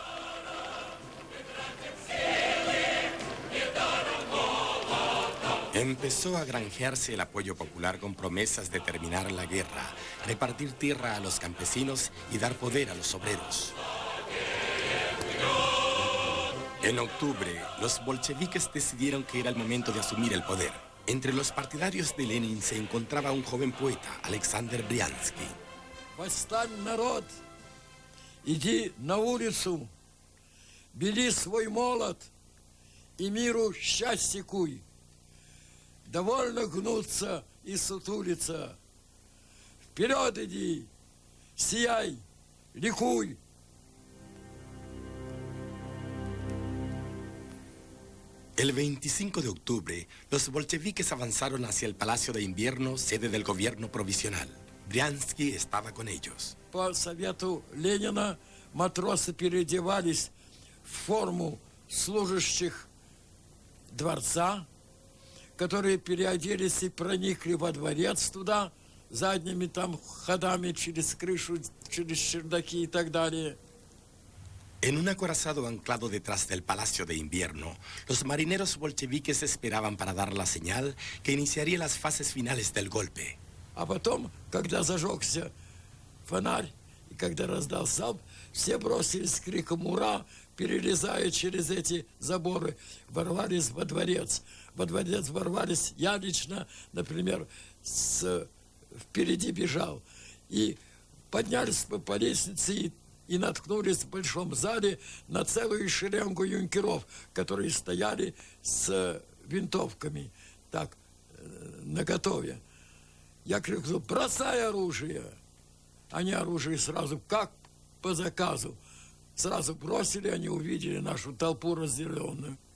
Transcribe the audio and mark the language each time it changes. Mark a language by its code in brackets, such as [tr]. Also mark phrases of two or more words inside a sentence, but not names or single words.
[es] Empezó a granjearse el apoyo popular con promesas de terminar la guerra, repartir tierra a los campesinos y dar poder a los obreros. En octubre, los bolcheviques decidieron que era el momento de asumir el poder. Entre los partidarios de Lenin se encontraba un joven poeta, Alexander Брянский. [ru] Восстань, народ, иди на улицу, бери свой молот и миру счастье куй. Довольно гнуться и сутулиться. Вперед иди, сияй, ликуй. [es] El 25 de octubre, los bolcheviques avanzaron hacia el Palacio de Invierno, sede del gobierno provisional. Брянский estaba con ellos. [ru] По совету Ленина матросы переодевались в форму служащих дворца, которые переоделись и проникли во дворец туда, задними там ходами через крышу, через чердаки и так далее. [es] En un acorazado anclado detrás del Palacio de Invierno, los marineros bolcheviques esperaban para dar la señal que iniciaría las fases finales del golpe. [ru] А потом, когда зажегся фонарь, и когда раздался залп, все бросились с криком «Ура!», перелезая через эти заборы, ворвались во дворец. Во дворец ворвались, я лично, например, впереди бежал. И поднялись по лестнице и наткнулись в большом зале на целую шеренгу юнкеров, которые стояли с винтовками, так, наготове. Я крикнул: бросай оружие! Они оружие сразу, как по заказу, сразу бросили, они увидели нашу толпу разделенную.